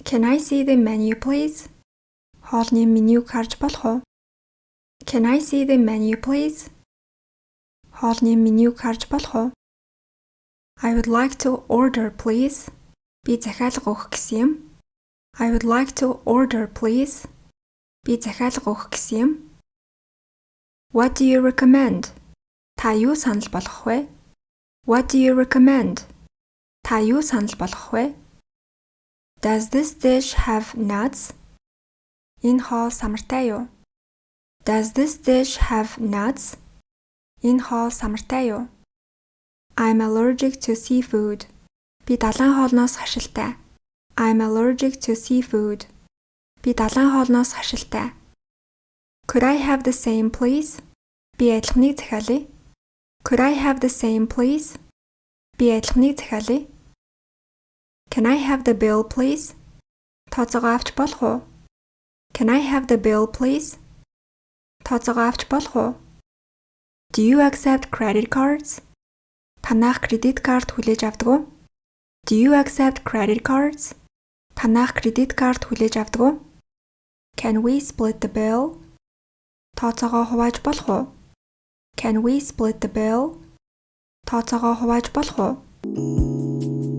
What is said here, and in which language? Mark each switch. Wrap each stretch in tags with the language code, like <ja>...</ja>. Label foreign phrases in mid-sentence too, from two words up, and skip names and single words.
<en>Can I see the menu please?</en> <mn>Хоолны менюг харж болох уу?</mn> <en>Can I see the menu please?</en> <mn>Хоолны менюг харж болох уу?</mn> <en>I would like to order please.</en> <mn>Би захиалга өгөх гэсэн юм.</mn> <en>I would like to order please.</en> <mn>Би захиалга өгөх гэсэн юм.</mn> <en>What do you recommend?</en> <mn>Та юу санал болгох вэ?</mn> <en>What do you recommend?</en> <mn>Та юу санал болгох вэ?</mn> <en>Does this dish have nuts?</en> <mn>Энэ хоол самартай юу?</mn> <en>Does this dish have nuts?</en> <mn>Энэ хоол самартай юу?</mn> <en>I'm allergic to seafood.</en> <mn>Би далайн хоолноос хашилтай.</mn> <en>I'm allergic to seafood.</en> <mn>Би далайн хоолноос хашилтай.</mn> <en>Could I have the same please?</en> <mn>Би адилханыг захиалъя.</mn> <en>Could I have the same please?</en> <mn>Би адилханыг захиалъя.</mn> <en>Can I have the bill please?</en> <mn>Тооцоогоо авч болох уу?</mn> <en>Can I have the bill please?</en> <mn>Тооцоогоо авч болох уу?</mn> <en>Do you accept credit cards?</en> <mn>Танах кредит карт хүлээж авдаг уу?</mn> <en>Do you accept credit cards?</en> <mn>Танах кредит карт хүлээж авдаг уу?</mn> <en>Can we split the bill?</en> <mn>Тооцоогоо хувааж болох уу?</mn> <en>Can we split the bill?</en> <mn>Тооцоогоо хувааж болох уу?</mn>